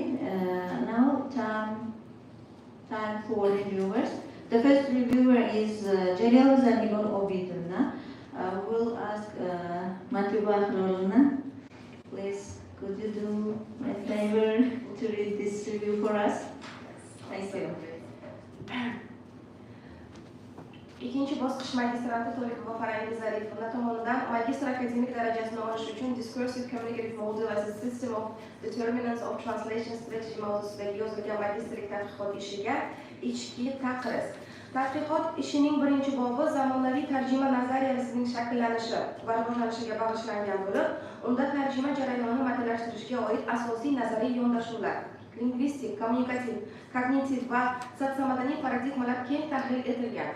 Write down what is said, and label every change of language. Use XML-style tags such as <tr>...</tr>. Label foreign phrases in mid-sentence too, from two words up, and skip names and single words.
<en>Now, time for reviewers. The first reviewer is Jalil Zanibor Obidulna. We'll ask Matiba Akhrolna. Please, could you do me a favor to read this review for us? Thank you.</en> <uz>İkinci bosqich magistrati Tolipova Farangiz Zarifovna tomonidan magistr akademik darajasini olish uchun Discursive Communicative Model as a System of Determinants of Translation Strategy mavzusidagi yozilgan magistrlik tadqiqot ishiga ichki taqriz. Tadqiqot ishining birinchi bobi zamonaviy tarjima nazariyasining shakllanishi va rivojlanishiga bag'ishlangan bo'lib, unda tarjima jarayonini modellashtırishga oid asosiy nazariy yondashuvlar, lingvistik, kommunikativ, kognitiv va sotsiomadaniy paradigmalar keng tahlil etilgan.</uz>